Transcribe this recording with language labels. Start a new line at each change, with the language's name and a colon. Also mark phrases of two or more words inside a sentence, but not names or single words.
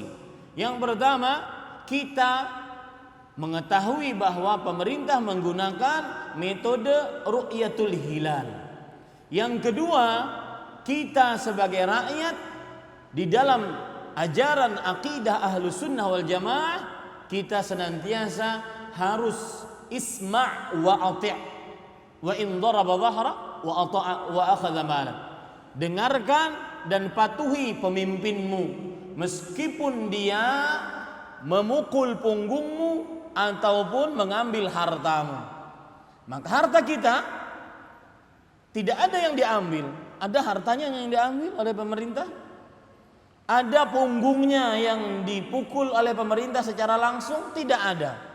Indonesian: Yang pertama, kita mengetahui bahwa pemerintah menggunakan metode
Arabic: رؤية الهلال.
Indonesian: Yang kedua, kita sebagai rakyat di dalam ajaran akidah
Arabic: أهل السنة والجماعة,
Indonesian: kita senantiasa harus
Arabic: اسمع وأطع وإن ضرب ظهرا وأطاع وأخذ مالا.
Indonesian: Dengarkan dan patuhi pemimpinmu meskipun dia memukul punggungmu ataupun mengambil hartamu. Maka harta kita tidak ada yang diambil, ada hartanya yang diambil oleh pemerintah, ada punggungnya yang dipukul oleh pemerintah secara langsung, tidak ada.